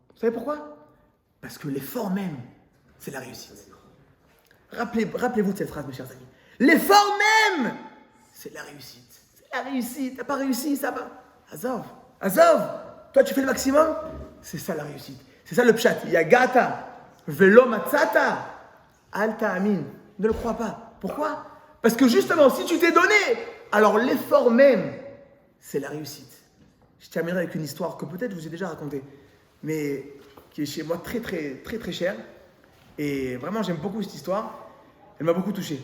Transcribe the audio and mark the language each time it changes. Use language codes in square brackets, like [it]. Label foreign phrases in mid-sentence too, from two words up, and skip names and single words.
[fr] Parce que l'effort même, c'est la réussite. Rappelez-vous de cette phrase, mes chers amis. L'effort même, c'est la réussite. C'est la réussite. T'as pas réussi, ça va. Azov. Toi, tu fais le maximum. C'est ça la réussite. C'est ça le pshat. [he] יגעת, ולא מצאת, אל תאמין. [fr] Ne le crois pas. Pourquoi? Parce que justement, si tu t'es donné, alors l'effort même, c'est la réussite. Je terminerai avec une histoire que peut-être je vous ai déjà racontée, mais qui est chez moi très, très, très, très chère. Et vraiment, j'aime beaucoup cette histoire. Elle m'a beaucoup touché.